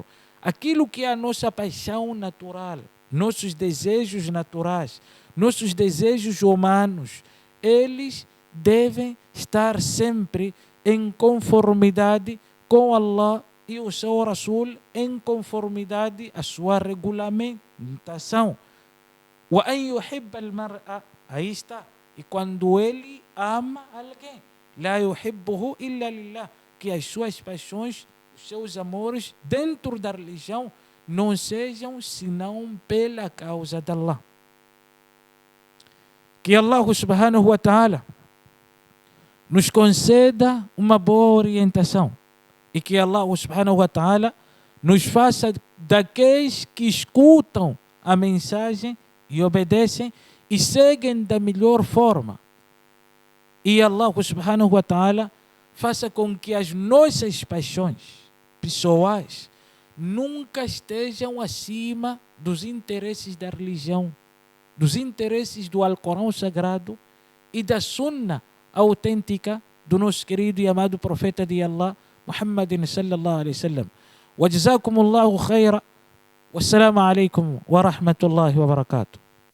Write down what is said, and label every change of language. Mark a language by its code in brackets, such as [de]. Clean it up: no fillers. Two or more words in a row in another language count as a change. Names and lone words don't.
[pt] Aquilo que é a nossa paixão natural, nossos desejos naturais, nossos desejos humanos, eles devem estar sempre em conformidade com Allah e o seu Rasul, em conformidade à sua regulamentação. [ar] وأن يحب المرء, [pt] aí está. E quando ele ama alguém, [ar] لا يحبه إلا لله, [pt] que as suas paixões, os seus amores dentro da religião não sejam senão pela causa de Allah. Que Allah [ar] سبحانه وتعالى [pt] nos conceda uma boa orientação. E que Allah [ar] سبحانه وتعالى [pt] nos faça daqueles que escutam a mensagem e obedecem e seguem da melhor forma. E Allah [ar] سبحانه وتعالى [pt] faça com que as nossas paixões pessoais nunca estejam acima dos interesses da religião, dos interesses do Alcorão Sagrado e da Sunna autêntica do nosso querido e amado profeta de Allah, [ar] محمد صلى الله عليه وسلم. وجزاكم الله خيرا والسلام عليكم ورحمة الله وبركاته.